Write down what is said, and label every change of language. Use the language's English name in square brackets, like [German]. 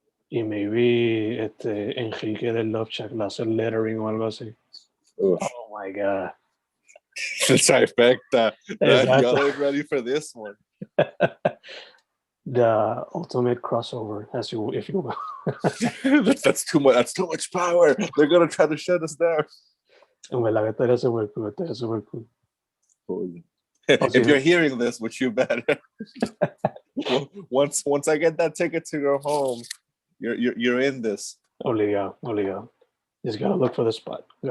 [Spanish] Y maybe Enrique del Love Shack le hace lettering o algo así. Oof. [English] Oh my God. The trifecta. [Spanish] Exacto. [English] Y'all ain't ready for this one. The ultimate crossover, as you, if you will. That's too much. That's too much power. They're gonna try to shut us down. [Spanish] En verdad que estaría super cool. [English] Cool. If you're hearing this, which you better, once I get that ticket to go home, you're in this. [Spanish] Obligado. [English] Just gotta look for the spot.